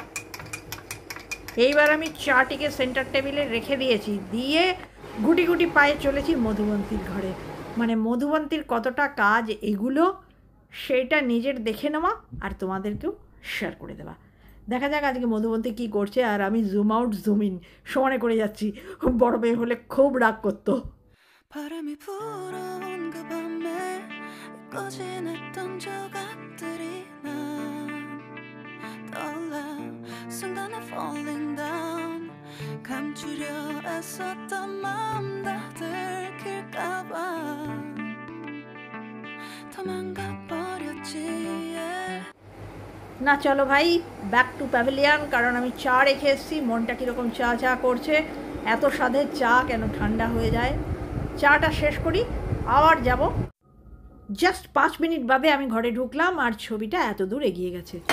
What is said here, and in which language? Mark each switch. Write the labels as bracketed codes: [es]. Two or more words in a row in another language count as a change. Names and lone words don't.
[bn] এইবার আমি চাটিকে সেন্টার টেবিলে রেখে দিয়েছি, দিয়ে গুটি গুটি পায়ে চলেছি মধুবন্তীর ঘরে। মানে মধুবন্তীর কতটা কাজ এগুলো, সেইটা নিজের দেখে নেওয়া আর তোমাদেরকেও শেয়ার করে দেওয়া। দেখা যাক আজকে মধুবন্তী কী করছে। আর আমি [en] zoom out zoom in [bn] সমানে করে যাচ্ছি, বড় মেয়ে হলে খুব রাগ করতো। [ko] 바람이 불어온 그 밤에 꺼진했던 조각들이 난 떠올라 순간에 [en] falling down. [ko] 감추려 애썼던 마음 다 들킬까봐 도망가 버렸지. [bn] না চলো ভাই, [en] back to pavilion, [bn] কারণ আমি চা রেখে এসেছি। মনটা কীরকম চা চা করছে, এত স্বাদের চা কেন ঠান্ডা হয়ে যায়। চাটা শেষ করি, আবার যাব। [en] just 5 minute [bn] বাদে আমি ঘরে ঢুকলাম, আর ছবিটা এত দূর এগিয়ে গেছে।